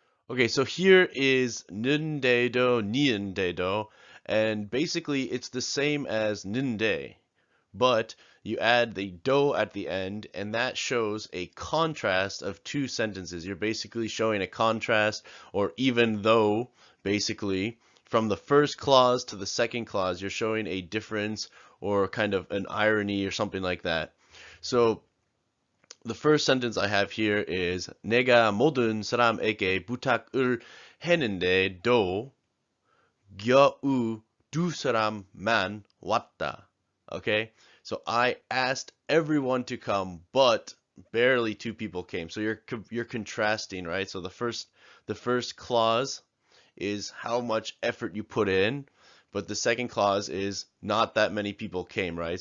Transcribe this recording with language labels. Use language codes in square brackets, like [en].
[en] Okay, so here is 는데도, 니은데도, and basically it's the same as ninde, but you add the do at the end, and that shows a contrast of two sentences. You're basically showing a contrast, or even though, basically, from the first clause to the second clause, you're showing a difference or kind of an irony or something like that. So [ko] the first sentence I have here is 내가 모든 사람에게 부탁을 했는데도 겨우 두 사람만 왔다. [en] Okay, so I asked everyone to come, but barely two people came. So you're contrasting, right? So the first clause is how much effort you put in, but the second clause is not that many people came, right?